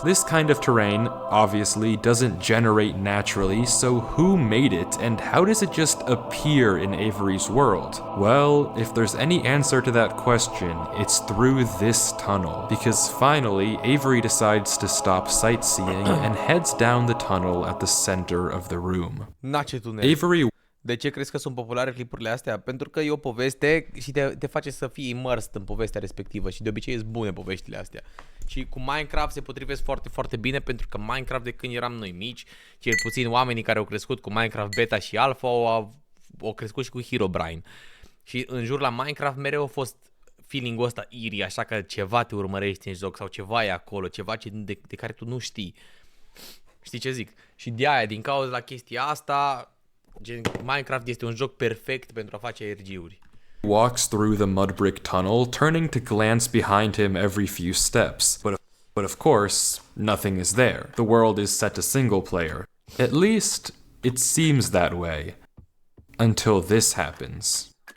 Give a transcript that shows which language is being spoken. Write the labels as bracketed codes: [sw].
[en] This kind of terrain obviously doesn't generate naturally, so who made it and how does it just appear in Avery's world? Well, if there's any answer to that question, it's through this tunnel, because finally Avery decides to stop sightseeing and heads down the tunnel at the center of the room. Avery. [ro] De ce crezi că sunt populare clipurile astea? Pentru că e o poveste și te face să fii immersed în povestea respectivă și de obicei sunt bune poveștile astea. Și cu Minecraft se potrivesc foarte, foarte bine pentru că Minecraft de când eram noi mici, cel puțin oamenii care au crescut cu Minecraft Beta și Alpha au crescut și cu Herobrine. Și în jur la Minecraft mereu a fost feeling-ul ăsta eerie, așa că ceva te urmărește în joc sau ceva e acolo, ceva de care tu nu știi. Știi ce zic? Și de aia, din cauza la chestia asta, Minecraft este un joc perfect pentru a face ARG-uri. [en] Walks through the mud brick tunnel, turning to glance behind him every few steps. But But of course, nothing is there. The world is set to single player. At least, it seems that way. Until this happens.